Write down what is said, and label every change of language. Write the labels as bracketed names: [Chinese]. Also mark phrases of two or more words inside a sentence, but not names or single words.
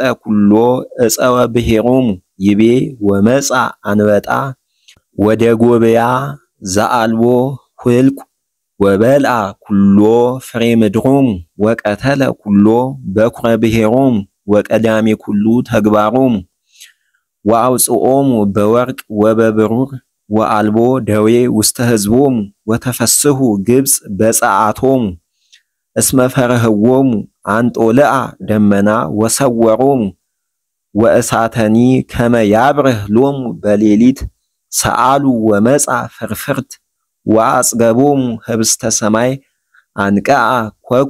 [Geez] ኩሎ እፀወ ብሔሮሙ ይቤ ወመጻ አንበጣ ወደ ጎበያ ዘአልቦ ሁልቁ ወበልአ ኩሎ ፍሬ ምድሮሙ ወቀተለ ኩሎ በኩረ ብሔሮሙ ወቀዳሜ ኩሉ ተግባሮሙ ወአውጽኦሙ በወርቅ ወበብሩር ወአልቦ ደዌ ውስተ ሕዝቦሙ ወተፈስሑ ግብጽ በጸአቶሙ እስመ ፈርህዎሙ አንጦልአ ደመና ወሰወሮሙ ወእሳተኒ ከመ ያብርህ ሎሙ በሌሊት ሰአሉ ወመጻ ፍርፍርት ወአጽገቦሙ ህብስተ ሰማይ አንቀአ ኮኳ